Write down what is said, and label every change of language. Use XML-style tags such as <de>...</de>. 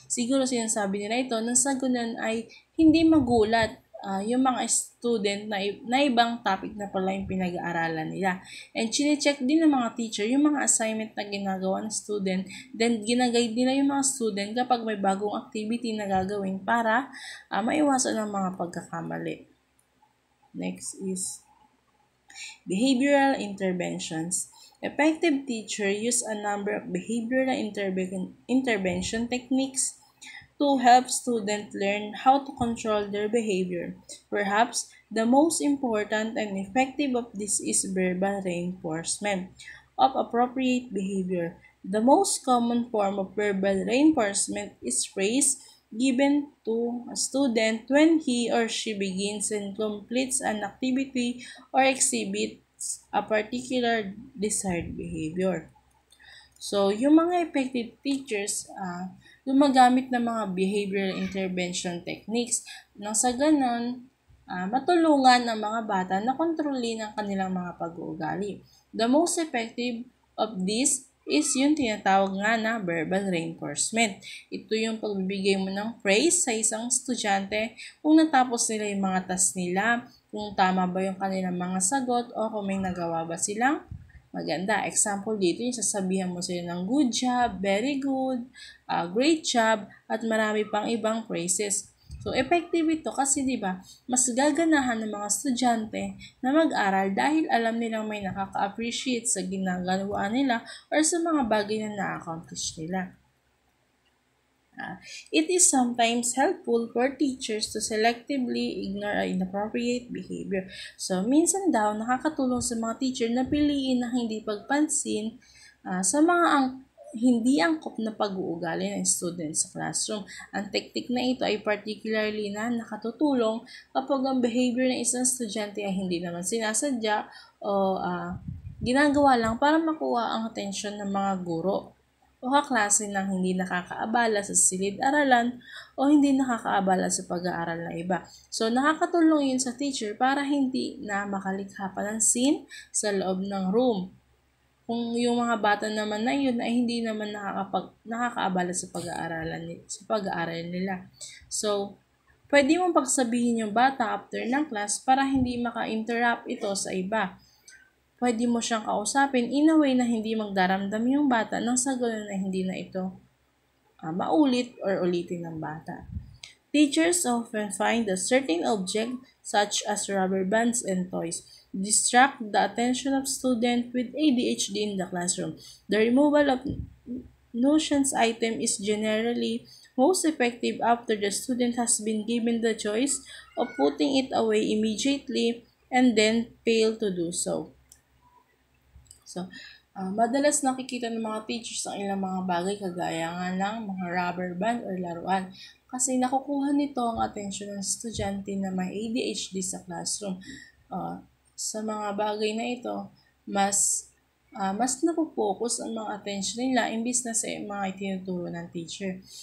<tl>Siguro sinasabi nila ito nang sa ganun ay hindi magulat yung mga student na ibang topic na pala yung pinag-aaralan nila. And chine-check din ng mga teacher yung mga assignment na ginagawa ng student. Then, ginaguide nila yung mga student kapag may bagong activity na gagawin para maiwasan ang mga pagkakamali.</tl> <en>Next is behavioral interventions. Effective teacher use a number of behavioral intervention techniques to help students learn how to control their behavior. Perhaps the most important and effective of this is verbal reinforcement of appropriate behavior. The most common form of verbal reinforcement is praise given to a student when he or she begins and completes an activity or exhibits a particular desired behavior.</en> <tl>So, yung mga effective teachers, gumagamit ng mga behavioral intervention techniques nang sa ganon, matulungan ang mga bata na kontrolin ang kanilang mga pag-uugali.</tl> <en>The most effective of this is</en> <tl>yung tinatawag nga na</tl> <en>verbal reinforcement.</en> <tl>Ito yung pagbibigay mo ng praise sa isang estudyante kung natapos nila yung mga task nila, kung tama ba yung kanilang mga sagot o kung may nagawa ba silang maganda. Example dito, yung sasabihan mo sila ng</tl> <en>good job, very good, great job,</en> <tl>at marami pang ibang phrases. So, effective ito kasi diba, mas gaganahan ng mga estudyante na mag-aral dahil alam nilang may nakaka-appreciate sa ginagawa nila or sa mga bagay na na-accomplish nila.</tl> <en>It is sometimes helpful for teachers to selectively ignore inappropriate behavior.</en> <tl>So, minsan daw, nakakatulong sa mga teacher na piliin na hindi pagpansin sa mga hindi angkop na pag-uugali ng students sa classroom. Ang teknik na ito ay particularly na nakatutulong kapag ang behavior ng isang estudyante ay hindi naman sinasadya o ginagawa lang para makuha ang atensyon ng mga guro o kaklase ng hindi nakakaabala sa silid-aralan o hindi nakakaabala sa pag-aaral na iba. So, nakakatulong yun sa teacher para hindi na makalikha pa ng scene sa loob ng room. Kung yung mga bata naman na yun ay hindi naman nakakaabala sa pag-aaral nila. So, pwede mong pagsabihin yung bata after ng class para hindi maka-interrupt ito sa iba. Pwede mo siyang kausapin in a way na hindi magdaramdam yung bata nang sa ganun na hindi na ito maulit or ulitin ng bata.</tl> <en>Teachers often find a certain object, such as rubber bands and toys, distract the attention of students with ADHD in the classroom. The removal of nuisance item is generally most effective after the student has been given the choice of putting it away immediately and then fail to do so.</en> <tl>So, madalas nakikita ng mga teachers ang ilang mga bagay kagaya nga ng mga rubber band or laruan kasi nakukuha nito ang atensyon ng estudyante na may ADHD sa classroom. Sa mga bagay na ito, mas napopokus ang mga attention nila imbis na sa mga itinuturo ng teacher.</tl>